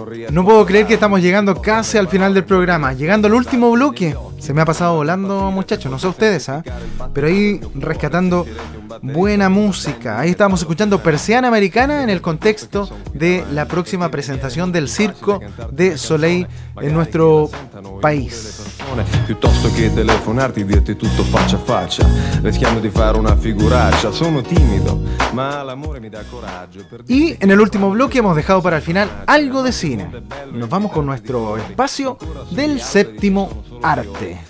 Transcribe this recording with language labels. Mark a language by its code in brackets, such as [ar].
[es] No puedo creer que estamos llegando casi al final del programa, llegando al último bloque. Se me ha pasado volando, muchachos, no sé ustedes, ¿eh? Pero ahí rescatando buena música. Ahí estábamos escuchando Persiana Americana en el contexto de la próxima presentación del Circo de Soleil en nuestro país. [it] Piuttosto che telefonarti, dirti tutto faccia a faccia, rischiando di fare una figuraccia. Sono timido, ma l'amore mi dà coraggio. [es] Y en el último bloque hemos dejado para el final algo de cine. Nos vamos con nuestro espacio del séptimo arte.